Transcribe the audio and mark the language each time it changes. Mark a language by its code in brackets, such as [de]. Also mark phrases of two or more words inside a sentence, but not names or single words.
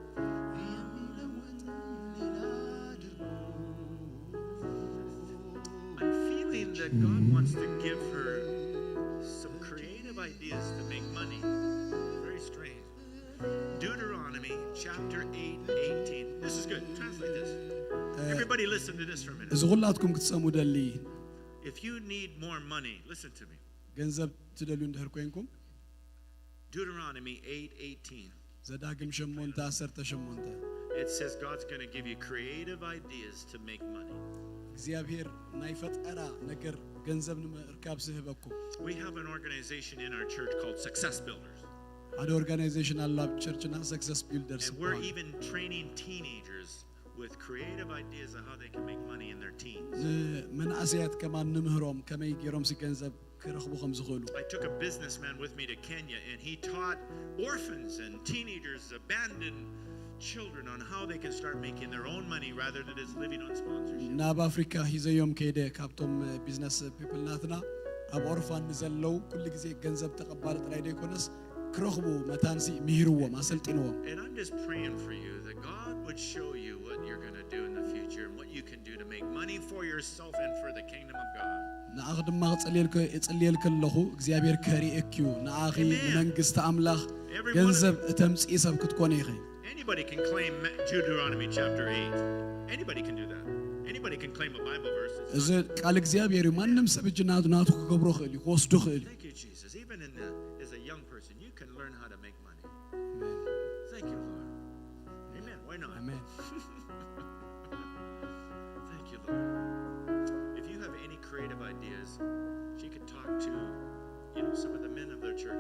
[en] I'm feeling that God wants to give her some creative ideas to make money. Very strange. Deuteronomy chapter 8:18. This is good. Translate this. Everybody listen to this for a minute. [ti] እዚ ኩላትኩም ክትሰሙ ደሊ [en] If you need more money, listen to me. [ti] ገንዘብ ትደልዩ እንድሕር ኮይንኩም [en] Deuteronomy 8:18. [ti] ዘዳግም 8:18 [en] It says God's going to give you creative ideas to make money. [ti] እግዚአብሔር ናይ ፈጠራ ነገር ገንዘብ ንምርካብ ዝህበኩም [en] We have an organization in our church called Success Builders. [ti] ሓደ ኦርጋናይዜሽን አለ ኣብ ቸርችና ሰክሰስ ቢልደርስ [en] And we're even training teenagers with creative ideas of how they can make money in their teens. [ti] መንእሰያት ከማን ንምህሮም ከመይ ገይሮም ሲገንዘብ ክረኽቡ ከም ዝኽእሉ [en] I took a businessman with me to Kenya and he taught orphans and teenagers, abandoned children, on how they can start making their own money rather than just living on sponsorship. [ti] ናብ ኣፍሪካ ሂዘዮም ከይደ ካብቶም [en] business people [ti] ናትና ኣብ ኦርፋን ንዘለው ኩሉ ግዜ ገንዘብ ተቐባሊ ጥራይ ደይኮነስ ክረኽቡ መታንሲ ምሂርዎም ኣሰልጢንዎም [en] And I'm just praying for you that God would show you what you're going to do in the future and what you can do to make money for yourself and for the kingdom of God. [ti] ንኣኺ ድማ እጽልየል ከለኹ እግዚአብሔር ከሪእክዩ ንኣኺ ንመንግስቲ ኣምላኽ ገንዘብ እተምጽኢ ሰብ ክትኮነ ኢኺ [en] Anybody can claim Deuteronomy chapter 8. Anybody can do that. Anybody can claim a Bible verse. [ti] እዚ ቃል እግዚአብሔር ማንም ሰብ እጅ ናቱ ክገብሮ ክእል እዩ ክወስዶ ክእል እዩ [en] Thank you, Jesus. Even as a young person, you can learn how to make money. Thank you, Lord. Amen. Why not? [ti] አሜን [en] Thank you, Lord. If you have any creative ideas, she could talk to, some of the men of their church.